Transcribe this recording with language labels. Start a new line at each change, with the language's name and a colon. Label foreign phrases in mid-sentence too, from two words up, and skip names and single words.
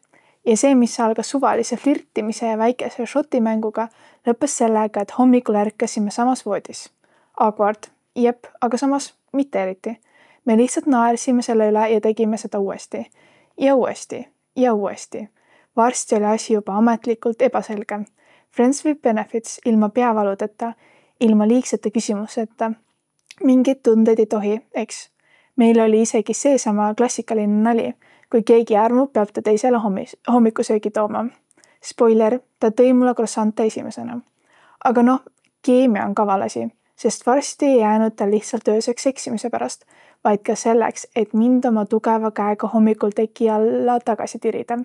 Estonian: Ja see, mis algas suvalise flirtimise ja väikese šotimänguga, lõppes sellega, et hommikul ärkasime samas voodis. Awkward, jep, aga samas mitte eriti. Me lihtsalt naersime selle üle ja tegime seda uuesti. Ja uuesti. Ja uuesti. Varsti oli asi juba ametlikult ebaselge.
English: Friends with benefits
Estonian: ilma peavaludeta, ilma liigsete küsimuseta. Mingeid tundeid ei tohi, eks. Meil oli isegi seesama klassikaline nali. Kui keegi armub, peab ta teisele hommikusöögi tooma. Spoiler, ta tõi mulle croissante esimesena. Aga noh, keemia on kaval asi, sest varsti ei jäänud ta lihtsalt ööseks eksimise pärast, vaid ka selleks, et mind oma tugeva käega hommikul teki alla tagasi tirida.